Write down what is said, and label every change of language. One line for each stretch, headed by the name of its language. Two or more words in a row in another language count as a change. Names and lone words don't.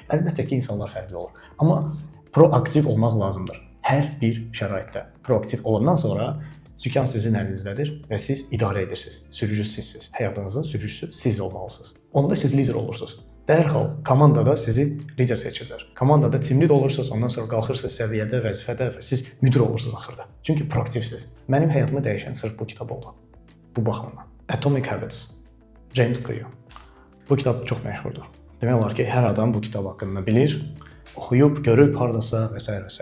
Azerbaijani: Əlbəttə ki, insanlar fərqli olur. Amma proaktiv olmaq lazımdır. Hər bir şəraitdə proaktiv olandan sonra sükan sizin əlinizdədir və siz idarə edirsiniz. Sürücü sizsiniz. Həyatınızın sürücüsü siz olmalısınız. Onda siz lider olursunuz. Dərhal komandada sizi lider seçirlər. Komandada
English: team lead
Azerbaijani: olursunuz, ondan sonra qalxırsınız səviyyədə, vəzifədə və siz müdür olursunuz axırda. Çünki proaktivsiniz. Mənim həyatımı dəyişən sırf bu kitab oldu. Bu baxımdan. Atomic Habits, James Clear. Bu kitab çox məşhurdur. Demək olar ki, hər adam bu kitab haqqında bilir, oxuyub, görüb, hardasa və s.